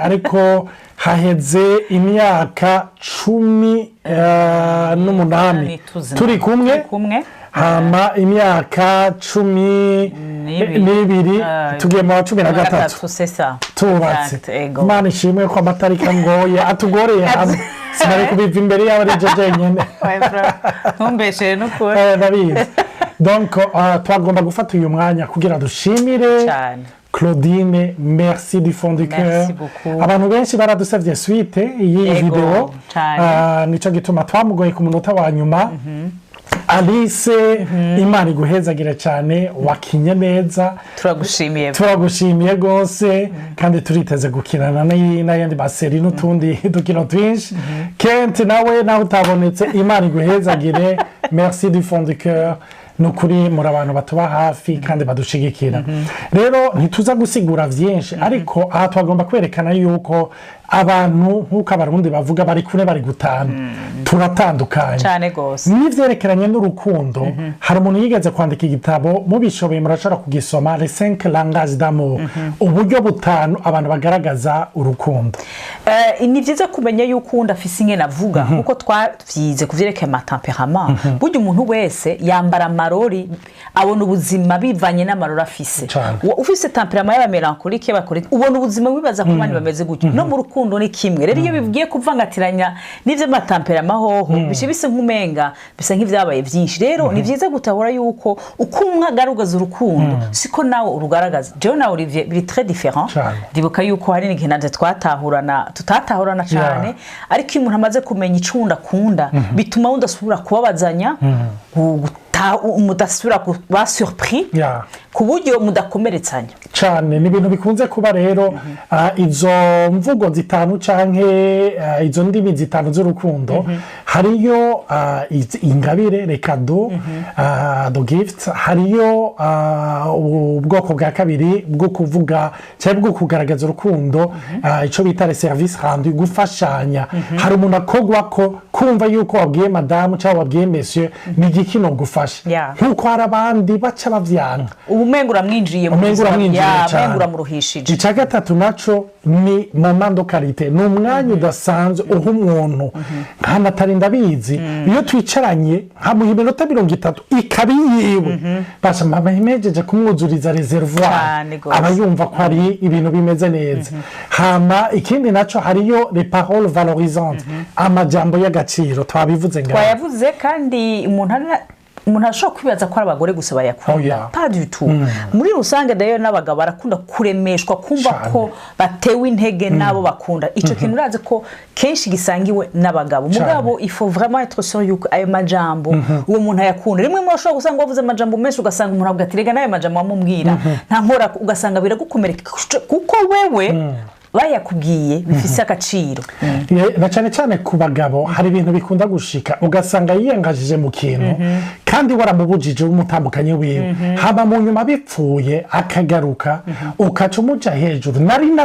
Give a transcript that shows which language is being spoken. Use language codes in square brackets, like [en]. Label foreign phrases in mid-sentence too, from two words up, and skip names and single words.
[rn] ariko haheze imyaka 18 turi kumwe hama imyaka 12 tugiye mu 13 tubatse. Imana ishimwe ko amatarika ngoye atugoreye hamwe sinari kubiva imbere yawe ari je nyene ntumbeshere n'ukuri ndabizi. Donc twagomba gufata uyu mwanya kugira dushimire Claudine, [fr] merci du fond du cœur. [rn] Abantu benshi baradusavye suite iyi video nico gituma twamugoye ku munota wa nyuma. Alice Imana iguhezagira cyane wakinye neza turagushimiye gose kandi turiteze gukirana n'ayandi maseri n'utundi dukino twinshi. Kent nawe naho utabonetse Imana iguhezagire [fr] merci du fond du cœur [rn] nukuri muri abantu batuba hafi kandi badushigikira. Rero ntituza gusigura vyinshi ariko aha twagomba kwerekana yuko abantu nk'uko abarundi bavuga bari kune bari gutana turatandukanye cyane gose n'ivyerekeranye n'urukundo hari umuntu yigeze kwandika igitabo mubishoboye murashobora kugisoma [fr] les 5 langages d'amour [rn] uburyo butanu abantu bagaragaza urukundo ni vyiza kumenya yuko undi afise ingene avuga kuko twavyize kuvyerekeye amatemperament burya umuntu wese yambara amarori abona ubuzima bivanye n'amarori afise ufise temperament y'abamelancholique y'abakorike ubona ubuzima wibaza ko bandi bameze gutyo no mu rukundo ni kimwe rero iyo bigiye kuvangatiranya n'ivyo amatemperament hoho bise nk'umenga bisa nk'ivyabaye vyinshi rero ni vyiza gutahura yuko uko umwe agaragaza urukundo siko nawe urugaragaza jewe na Olivier biri [fr] très différent [rn] ndibuka yuko hari n'igihe nanje tutatahurana cyane ariko iyo umuntu amaze kumenya icunda kunda bituma udasubira kubabazanya mudasubira kuba surpris ku buryo mudakomeretsanya cyane ni ibintu bikunze kuba rero izo mvugo zitanu canke izo ndimi zitanu z'urukundo hariyo ingabire [fr] les cadeaux [en] the gifts [rn] hariyo ubwoko bwa kabiri bwo kuvuga cyangwa bwo kugaragaza urukundo ico bita [fr] les services rendus [rn] gufashanya hari umuntu akogwa ko kumva yuko wabwiye madame cyangwa wabwiye monsieur ni igikino gufasha nkuko hari abandi baca bavyanka umengura mwinjiye mu ruhishije icya gatatu naco ni [fr] moment de qualité [rn] ni umwanya udasanzwe uha umuntu nkanatari ndabizi iyo twicaranye nkamuha iminota 30 ikabi yiwe basha mbamejeje kumwuzuriza reservoir aba yumva ko ari ibintu bimeze neza hama ikindi naco hariyo [fr] les paroles valorisantes [rn] amajambo y'agaciro twabivuze twayavuze kandi umuntu ashobora kwibaza ko ari abagore gusa bayakunda [fr] pas du tout [rn] muri rusange dayo n'abagabo barakunda kuremeshwa kumva ko batewe intege nabo bakunda ico kintu uraze ko kenshi gisangiwe n'abagabo mugabo [fr] il faut vraiment être sûr [rn] yuko ayo majambo uwo muntu ayakunda rimwe mu ashobora gusanga wavuze amajambo menshi ugasanga umuntu avuga ati rega nayo majambo amubwira nta nkora ugasanga biragukomereka kuko wewe bayakubwiye bifise agaciro na cyane ku bagabo hari ibintu bikunda gushika ugasanga yiyengajije mu kintu kandi waramubujije umutambukanye wiwe haba mu nyuma bipfuye akagaruka ukaca umuja hejuru nari